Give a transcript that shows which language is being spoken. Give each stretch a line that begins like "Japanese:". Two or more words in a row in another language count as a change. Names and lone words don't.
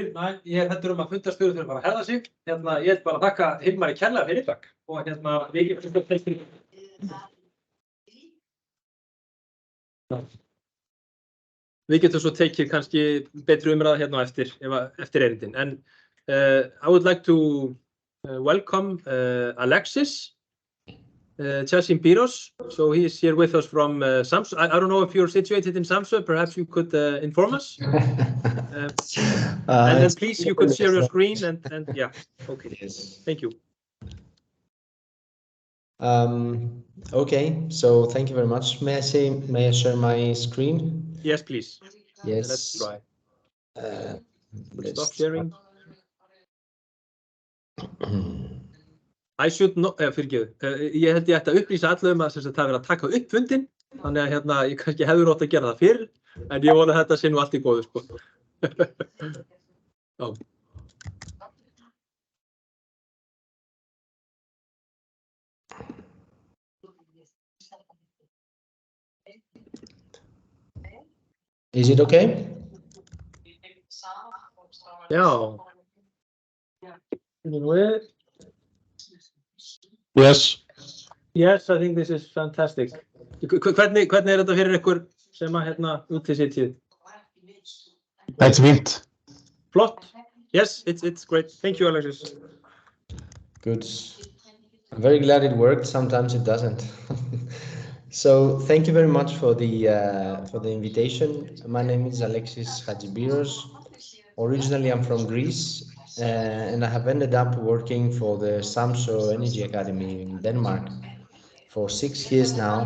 Icelandic: Ég er hættur að fundarstjóri þurfa bara að herða sig. Ég vil bara þakka Hilmari kærlega fyrir. Takk. Og við getum svo tekið kannski betri umræða hérna á eftir erindin.
English: And I would like to welcome Alexis. Chasim Piros. So he is here with us from Samsø. I don't know if you're situated in Samsø. Perhaps you could inform us. And then please, you could share your screen and yeah. Okay. Yes. Thank you. Okay. So thank you very much. May I share my screen? Yes, please. Yes. Let's try. Stop Let's sharing. I should not,
Icelandic: fyrirgefðu, ég held ég ætti að upplýsa allum að það verið að taka upp fundinn, þannig að hérna ég kannski hefur átt að gera það fyrr, en ég vona að þetta sé nú allt í góðu, sko. Já.
English: Is it okay?
Icelandic: Já.
English: Yes. Yes, I think this is fantastic.
Icelandic: Hvernig þetta fyrir ykkur sem að hérna úti sitjið? Þetta fínt. Flott.
English: Yes, it's great. Thank you, Alexis. Good. I'm very glad it worked. Sometimes it doesn't. So thank you very much for the invitation. My name is Alexis Hadjibiros. Originally, I'm from Greece, and I have ended up working for the Samsø Energy Academy in Denmark for 6 years now.